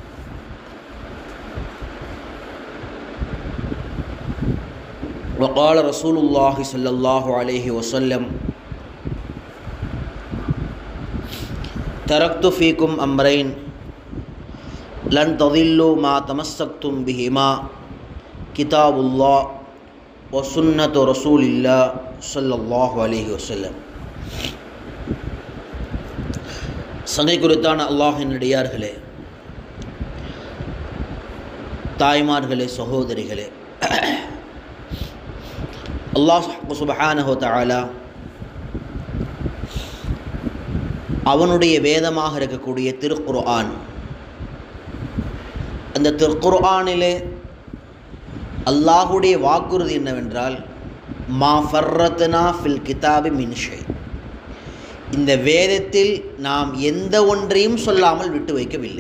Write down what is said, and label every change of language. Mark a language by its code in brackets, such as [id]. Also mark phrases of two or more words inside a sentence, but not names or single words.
[ar] وقال رسول الله صلى الله عليه وسلم: تركت فيكم أمرين لن تضلوا ما تمسكتم بهما كتاب الله وسنة رسول الله صلى الله عليه وسلم. [ta] சங்கை குறித்தான அல்லாஹின் அடியார்களே, தாய்மார்களே, சகோதரிகளே, அல்லாஹ் [ar] سبحانه وتعالى [ta] அவனுடைய வேதமாக இருக்கக்கூடிய திருக்குர்ஆன், அந்த திருக்குர்ஆனிலே அல்லாஹுடைய வாக்குறுதி என்னவென்றால், [ar] ما فرطنا في الكتاب من شيء, [ta] இந்த வேதத்தில் நாம் எந்த ஒன்றையும் சொல்லாமல் விட்டு வைக்கவில்லை.